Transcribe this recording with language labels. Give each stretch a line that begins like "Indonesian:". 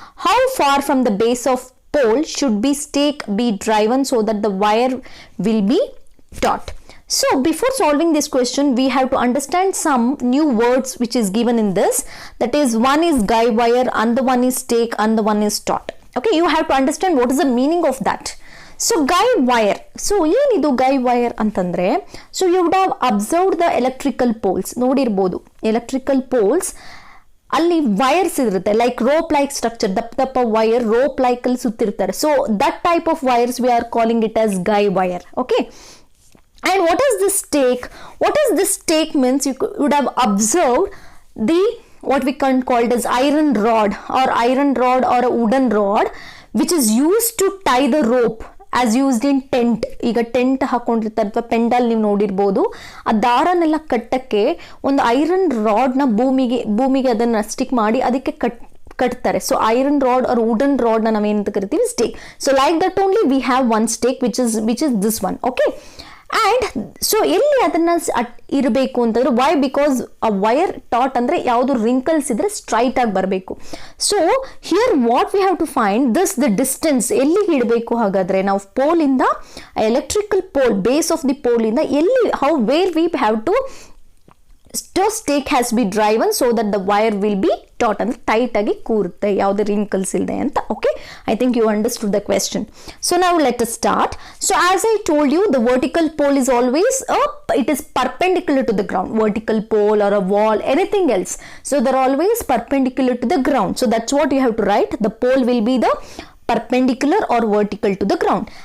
English: How far from the base of pole should be stake be driven so that the wire will be taut? So before solving this question, we have to understand some new words which is given in this. That is, one is guide wire and the one is stake and the one is taut. Okay, you have to understand what is the meaning of that. So guy wire, so
Kannada: ಏನಿದು
English: guy wire ಅಂತಂದರೆ, so you would have observed the electrical poles,
Kannada: ನೋಡಿರ್ಬೋದು
English: electrical poles ಅಲ್ಲಿ wires ಇರುತ್ತೆ, like rope like structure,
Kannada: ದಪ್ಪ ದಪ್ಪ wire rope like ಅಲ್ಲಿ ಸುತ್ತಿರ್ತಾರೆ.
English: So that type of wires we are calling it as guy wire. Okay, and what is this stake? What is this stake means? You would have observed the what we can call it as iron rod or a wooden rod which is used to tie the rope as used in tent.
Kannada: ಈಗ tent ಹಾಕೊಂಡಿರ್ತಾರೆ ಅಥವಾ ಪೆಂಡಲ್ ನೀವು ನೋಡಿರ್ಬೋದು, ಆ ದಾರನೆಲ್ಲ ಕಟ್ಟಕ್ಕೆ ಒಂದು iron ರಾಡ್ನ ಭೂಮಿಗೆ ಅದನ್ನು stick ಮಾಡಿ ಅದಕ್ಕೆ ಕಟ್ತಾರೆ.
English: so iron rod or wooden ರಾಡ್ನ
Kannada: ನಾವೇನಂತ ಕರಿತೀವಿ,
English: Stake. So like that only we have one stake which is this one.
Kannada: Okay, and so ಎಲ್ಲಿ ಅದನ್ನು ಇರಬೇಕು ಅಂತಂದ್ರೆ, ವೈ? ಬಿಕಾಸ್ ಆ ವೈರ್ ಟಾಟ್ ಅಂದರೆ ಯಾವುದು ರಿಂಕಲ್ಸ್ ಇದ್ರೆ ಸ್ಟ್ರೈಟ್ ಆಗಿ ಬರಬೇಕು.
English: so here what we have to find this the distance,
Kannada: ಎಲ್ಲಿ ಇಡಬೇಕು ಹಾಗಾದರೆ ನಾವು ಪೋಲಿಂದ,
English: electrical pole base of the ಪೋಲಿಂದ ಎಲ್ಲಿ, where we have to stake has be driven so that the wire will be taut,
Kannada: ಅಂದರೆ tight ಆಗಿ ಕೂರುತ್ತೆ, ಯಾವುದೇ wrinkles ಇಲ್ಲದೆ ಅಂತ.
English: Okay, I think you understood the question. So
Kannada: ನಾವು
English: Let us start. So as I told you, the vertical pole is always it is perpendicular to the ground. Vertical pole or a wall, anything else, so they're always perpendicular to the ground. So that's what you have to write. The pole will be the perpendicular or vertical to the ground.